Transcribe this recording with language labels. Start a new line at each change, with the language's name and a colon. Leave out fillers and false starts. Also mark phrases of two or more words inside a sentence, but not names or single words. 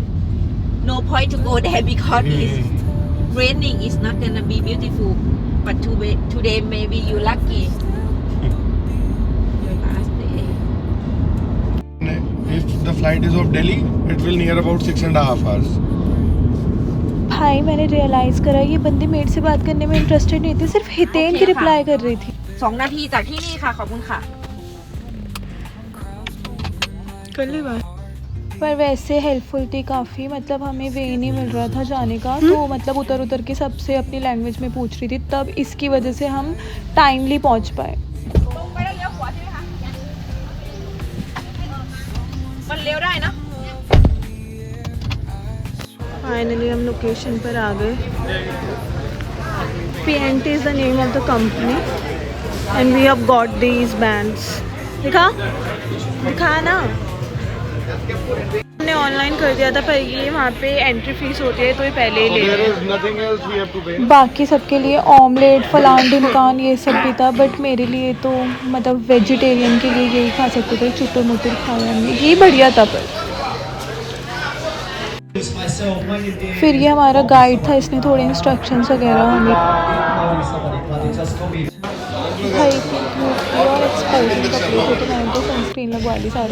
English: No point to go there because it's raining. It's not gonna be beautiful. But today maybe you lucky. Your last day. If the flight is of Delhi, it will near about 6.5 hours.
Hindi: भाई मैंने रियलाइज करा ये बंदी मेरे से बात करने में इंटरेस्टेड नहीं थी, सिर्फ हितेन की रिप्लाई कर रही थी।
Thai: 2 นาทีจากที่นี่ค่ะขอบคุณค่ะ
Hindi: कर ली बात। पर वैसे हेल्पफुल थी काफ़ी, मतलब हमें वे नहीं मिल रहा था जाने का, तो मतलब उतर उतर के सबसे अपनी लैंग्वेज में पूछ रही थी, तब इसकी वजह से हम टाइमली पहुंच पाए।
Thai: มันเลี้ยวได้นะ
Hindi: फाइनली हम लोकेशन पर आ गए।
English: PNT is the name of the company and we have got these bands.
Hindi: दिखा ना, हमने ऑनलाइन कर दिया था, पर ये वहाँ पे एंट्री फीस होती है तो ये पहले ही ले
English: There
Hindi: रहे
English: is nothing else we have to pay.
Hindi: हैं। बाकी सबके लिए ऑमलेट फलान ढिमकान ये सब भी था, बट मेरे लिए तो मतलब वेजिटेरियन के लिए यही खा सकते थे, चुटर मुटर खाया हमने, यही बढ़िया था। पर फिर ये हमारा गाइड था, इसने थोड़े इंस्ट्रक्शंस वगैरह हमें भाई और एक्सपोजिंग कपड़े थे, तो मैंने तो सनस्क्रीन लगवा ली सारे।